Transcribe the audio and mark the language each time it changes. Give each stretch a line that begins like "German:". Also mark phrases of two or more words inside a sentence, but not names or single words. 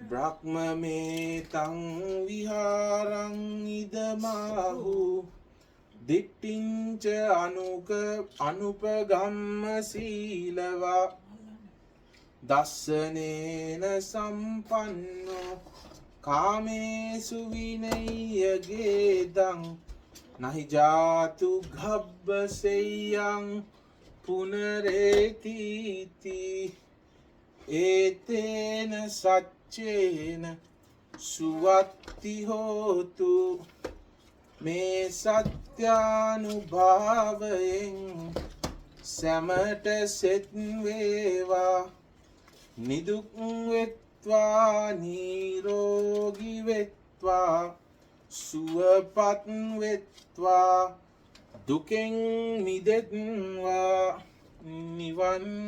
Pali: බ්‍රහ්මමේතං විහාරං ඉදමාහු දිට්ඨිංච අනුපගම්ම සීලවා දස්සනේන සම්පන්නෝ කාමේසු විනය්‍යගේදං නහි ජාතු ගබ්බසෙය්‍යං පුනරේතිති ඒතේන සච්චේන සුවත්ති හෝතු මේ
Sinhala: සත්‍යානුභාවයෙන් සැමට සෙත් වේවා නිදුක් වෙත්වා නිරෝගී වෙත්වා සුවපත් වෙත්වා දුකෙන් මිදෙත්වා නිවන්